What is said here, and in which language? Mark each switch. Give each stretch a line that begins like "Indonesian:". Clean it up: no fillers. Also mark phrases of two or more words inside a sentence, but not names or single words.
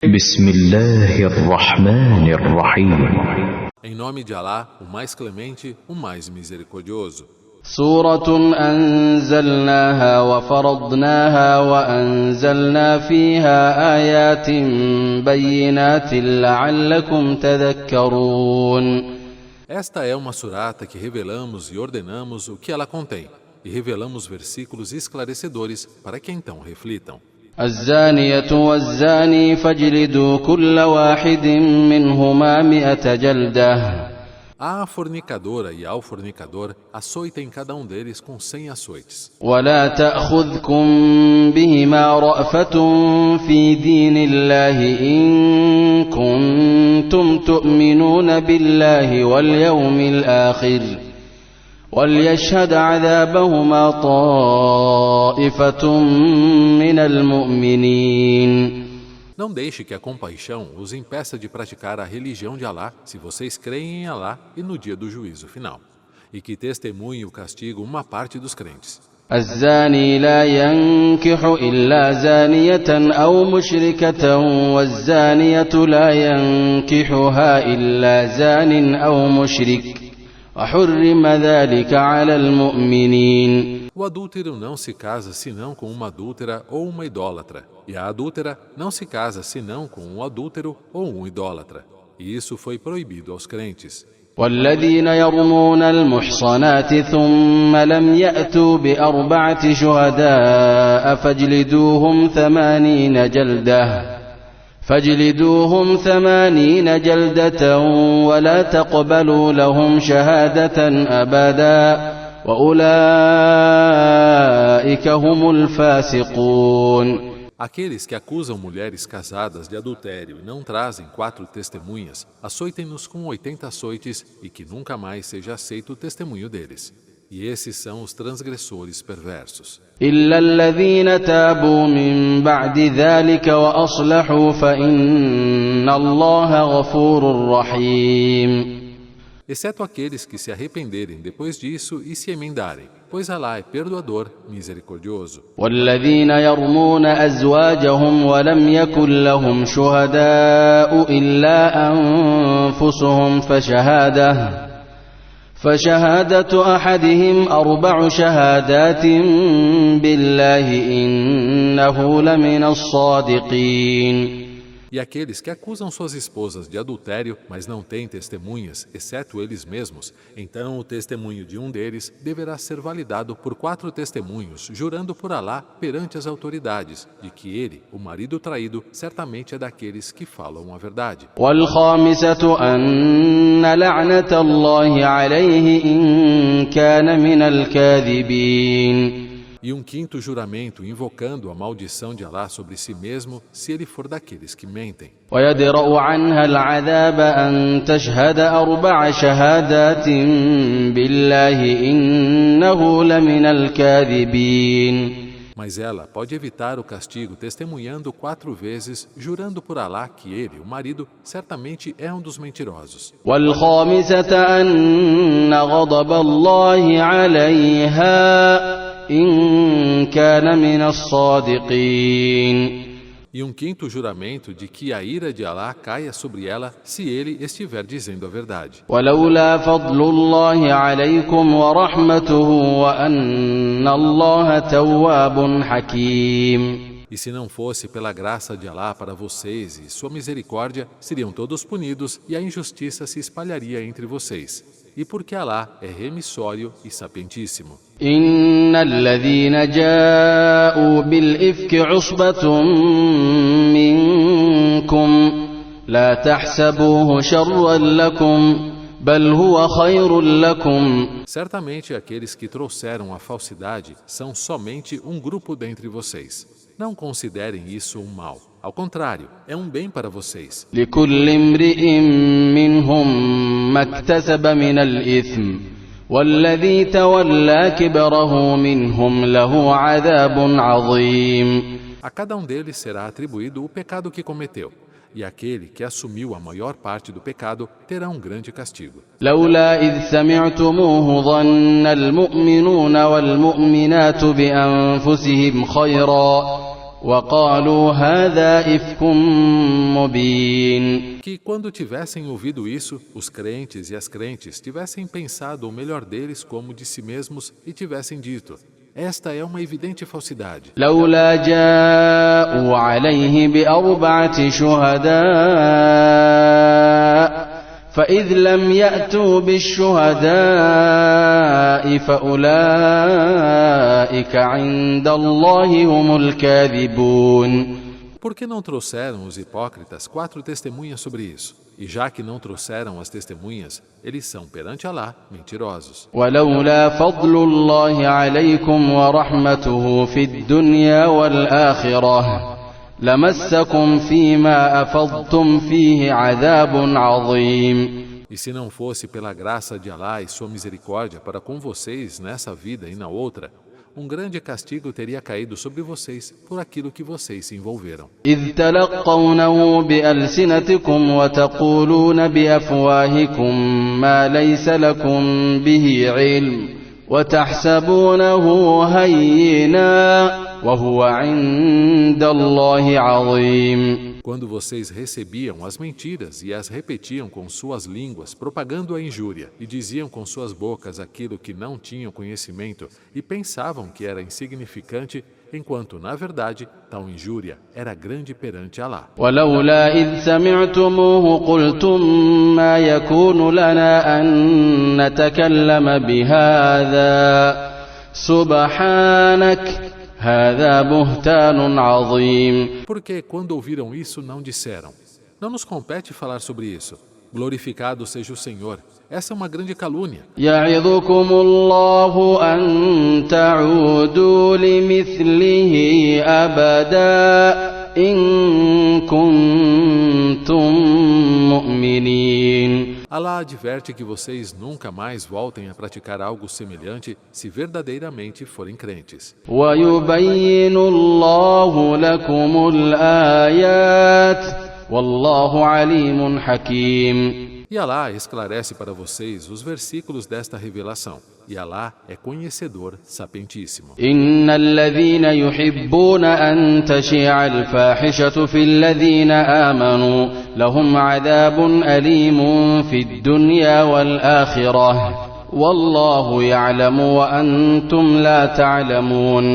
Arabic: بسم الله الرحمن الرحيم.
Portuguese: Em nome de Alá, o mais clemente, o mais misericordioso.
Arabic: سورة أنزلناها وفرضناها وأنزلنا فيها آيات بينات لعلكم تذكرون.
Portuguese: Esta é uma surata que revelamos e ordenamos o que ela contém, e revelamos versículos esclarecedores para que então reflitam.
Arabic: الزانية والزاني فاجلدوا كل واحد منهما 100 جلدة.
Portuguese: A fornicadora e ao fornicador, açoitem cada um deles com 100 açoites.
Arabic: ولا تأخذكم بهما رأفة في دين الله إن كنتم تؤمنون بالله واليوم الآخر وليشهد عذابهما طائفة من المؤمنين.
Portuguese: Não deixe que a compaixão os impeça de praticar a religião de Alá, se vocês creem em Alá e no dia do juízo final, e que testemunhe o castigo uma parte dos crentes.
Arabic: الزاني لا ينكح إلا زانية أو مشركة والزانية لا ينكحها إلا زان أو مشرك وحرم ذلك على المؤمنين.
Portuguese: O adúltero não se casa senão com uma adúltera ou uma idólatra, e a adúltera não se casa senão com um adúltero ou um idólatra, e isso foi proibido aos crentes.
Arabic: والذين يرمون المحصنات ثم لم يأتوا ب4 شهداء فاجلدوهم 80 جلدة ولا تقبلوا لهم شهادة أبدا وأولئك هم الفاسقون.
Portuguese: Aqueles que acusam mulheres casadas de adultério e não trazem 4 testemunhas, açoitem-nos com 80 açoites e que nunca mais seja aceito o testemunho deles. E esses são os transgressores perversos.
Arabic: إلا الذين تابوا من بعد ذلك وأصلحوا فإن الله غفور رحيم.
Portuguese: Exceto aqueles que se arrependerem depois disso e se emendarem, pois Alá é perdoador, misericordioso.
Arabic: والذين يرمون أزواجهم ولم يكن لهم شهداء إلا أنفسهم فشهادة أحدهم 4 شهادات بالله إنه لمن الصادقين.
Portuguese: E aqueles que acusam suas esposas de adultério, mas não têm testemunhas, exceto eles mesmos, então o testemunho de um deles deverá ser validado por 4 testemunhos, jurando por Alá perante as autoridades, de que ele, o marido traído, certamente é daqueles que falam a verdade.
Arabic: والخامسة أن لعنة الله عليه إن كان من الكاذبين.
Portuguese: E um 5º juramento invocando a maldição de Alá sobre si mesmo, se ele for daqueles que mentem.
Arabic: ويدرأ عنها العذاب أن تشهد 4 شهادات بالله إنه لمن الكاذبين.
Portuguese: Mas ela pode evitar o castigo testemunhando 4 vezes, jurando por Alá que ele, o marido, certamente é um dos mentirosos.
Arabic: والخامسة أن غضب الله عليها إن كان من الصادقين.
Portuguese: E um 5º juramento de que a ira de Alá caia sobre ela se ele estiver dizendo a verdade.
Arabic: ولولا فضل الله عليكم ورحمته وأن الله تواب حكيم.
Portuguese: E se não fosse pela graça de Alá para vocês e sua misericórdia, seriam todos punidos e a injustiça se espalharia entre vocês. E porque Alá é remissório e sapientíssimo.
Arabic: إن الذين جاءوا بالإفك عصبة منكم لا تحسبوه شرا لكم بل هو خير لكم.
Portuguese: Certamente aqueles que trouxeram a falsidade são somente um grupo dentre vocês. Não considerem isso um mal. Ao contrário, é um bem para vocês.
Arabic: لكل امرئ منهم ما اكتسب من الإثم والذي تولى كبره منهم له عذاب عظيم.
Portuguese: A cada um deles será atribuído o pecado que cometeu, e aquele que assumiu a maior parte do pecado terá um grande castigo.
Arabic: لولا إذ سمعتموه ظن المؤمنون والمؤمنات بأنفسهم خيرا وقالوا هذا إفك مبين.
Portuguese: Que quando tivessem ouvido isso, os crentes e as crentes tivessem pensado o melhor deles como de si mesmos e tivessem dito: esta é uma evidente falsidade.
Arabic: لولا جاءوا عليه بأربعة شهداء فإذ لم يأتوا بالشهداء فأولئك عند الله هم الكاذبون.
Portuguese: Por que não trouxeram os hipócritas 4 testemunhas sobre isso? E já que não trouxeram as testemunhas, eles são perante Alá mentirosos.
Arabic: ولولا فضل الله عليكم ورحمته في الدنيا والآخرة لمسكم فيما أفضتم فيه عذاب عظيم.
Portuguese: E se não fosse pela graça de Alá e sua misericórdia para com vocês nessa vida e na outra, um grande castigo teria caído sobre vocês por aquilo que vocês se envolveram.
Arabic: إذ تلقونه بألسنتكم وتقولون بأفواهكم ما ليس لكم به علم وتحسبونه هينا وهو عند الله عظيم.
Portuguese: Quando vocês recebiam as mentiras e as repetiam com suas línguas, propagando a injúria, e diziam com suas bocas aquilo que não tinham conhecimento e pensavam que era insignificante, enquanto, na verdade, tal injúria era grande perante Alá.
Arabic: ولولا إذ سمعتموه قلتم ما يكون لنا أن نتكلم بهذا سبحانك هذا بهتان عظيم.
Portuguese: Porque quando ouviram isso não disseram: não nos compete falar sobre isso. Glorificado seja o Senhor. Essa é uma grande calúnia.
Arabic: يعظكم الله أن تعودوا لمثله أبدا إن كنتم مؤمنين.
Portuguese: Alá adverte que vocês nunca mais voltem a praticar algo semelhante se verdadeiramente forem crentes.
Arabic: ويبين الله لكم الآيات والله عليم حكيم.
Portuguese: E Alá esclarece para vocês os versículos desta revelação. E Alá é conhecedor sapientíssimo.
Arabic: إن الذين يحبون أن تشيع الفاحشة في الذين آمنوا لهم عذاب أليم في الدنيا والآخرة والله يعلم وأنتم لا تعلمون.